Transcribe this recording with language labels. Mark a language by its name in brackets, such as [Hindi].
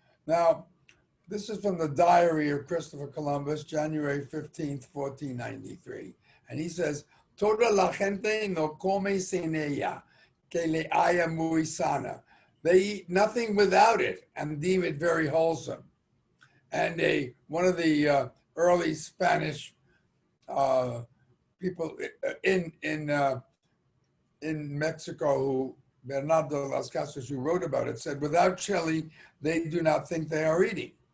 [English] Now, this is from the diary of Christopher Columbus, January 15th, 1493. And he says, [Spanish] toda la gente no come sin ella, que le haya muy sana. [English] They eat nothing without it and deem it very wholesome. And one of the early Spanish people in Mexico, who Bernardo de las Casas, who wrote about it, said, without chili, they do not think they are eating.